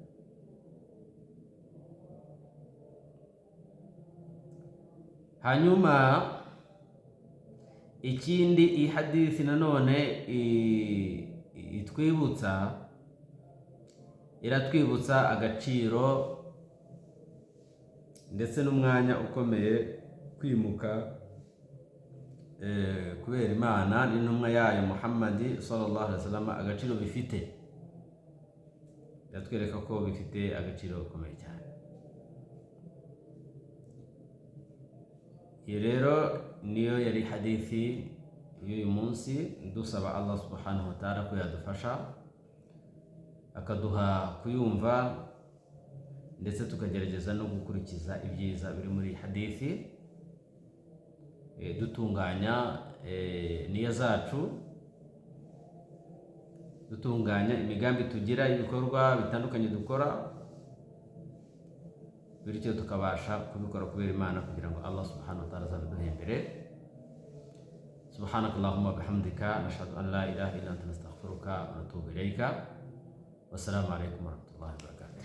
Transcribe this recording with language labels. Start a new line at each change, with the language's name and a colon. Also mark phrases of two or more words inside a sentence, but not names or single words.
Kinyarwanda: Hanyuma ikindi iyi hadithi nanone iratwibutsa agaciro ndetse n'umwanya ukomeye kwimuka kubera Imana n'intumwa yayo Muhammad
Arabic: صلى الله عليه وسلم,
Kinyarwanda: agaciro bifite. Iratwereka ko bifite agaciro gakomeye cyane. Iyi rero niyo yari hadithi y'uyu munsi, dusaba Allah
Arabic: سبحانه وتعالى
Kinyarwanda: ko yadufasha akaduha kuyumva ndetse tukagerageza no gukurikiza ibyiza biri muri hadithi, dutunganya niya zacu, dutunganya imigambi tugira, ibikorwa bitandukanye dukora, bityo tukabasha kubikora kubera Imana kugira ngo Allah
Arabic: سبحانه وتعالى
Kinyarwanda: azabiduhembere.
Arabic: سبحانك اللهم بحمدك أشهد أن لا إله إلا أنت أستغفرك وأتوب إليك. والسلام عليكم ورحمة الله وبركاته.